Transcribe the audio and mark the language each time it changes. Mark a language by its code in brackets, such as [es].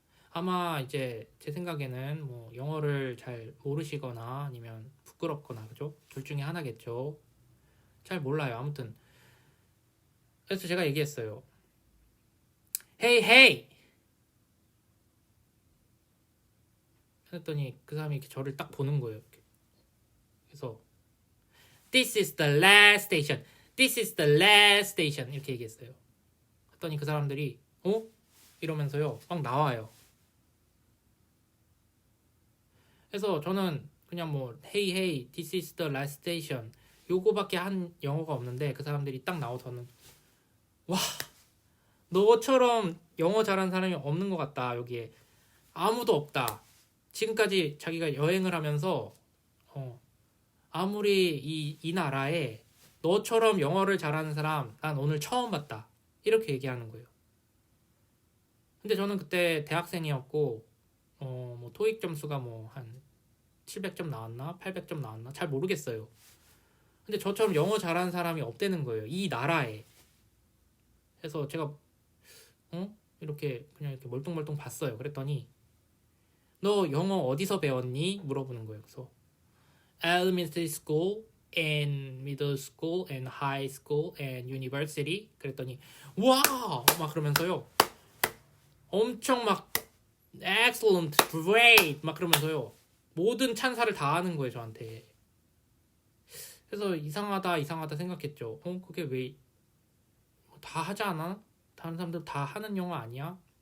[ko] 아마 이제 제 생각에는 뭐 영어를 잘 모르시거나 아니면 부끄럽거나 그죠? 둘 중에 하나겠죠. 잘 몰라요. 아무튼 그래서 제가 얘기했어요. [en] Hey, hey! [ko] 했더니 그 사람이 이렇게 저를 딱 보는 거예요. 이렇게. 그래서 [en] This is the last station. This is the last station. [ko] 이렇게 얘기했어요. 했더니 그 사람들이 이러면서요. 막 나와요. 그래서 저는 그냥 뭐 [en] Hey hey, this is the last station [ko] 요거밖에 한 영어가 없는데 그 사람들이 딱 나오서는 와 너처럼 영어 잘하는 사람이 없는 것 같다. 여기에 아무도 없다. 지금까지 자기가 여행을 하면서 아무리 이 나라에 너처럼 영어를 잘하는 사람 난 오늘 처음 봤다. 이렇게 얘기하는 거예요. 근데 저는 그때 대학생이었고 뭐 토익 점수가 뭐 한 700점 나왔나 800점 나왔나 잘 모르겠어요. 근데 저처럼 영어 잘하는 사람이 없다는 거예요. 이 나라에. 그래서 제가 이렇게 그냥 이렇게 멀뚱멀뚱 봤어요. 그랬더니 너 영어 어디서 배웠니? 물어보는 거예요. 그래서 [en] elementary school and middle school and high school and university. [ko] 그랬더니 와! 막 그러면서요. 엄청 막 [en] excellent, great [ko] 막 그러면서요. 모든 찬사를 다 하는 거예요, 저한테. 그래서 이상하다 생각했죠. 그게 왜 다 하지 않아? 다른 사람들 다 하는 영어 아니야?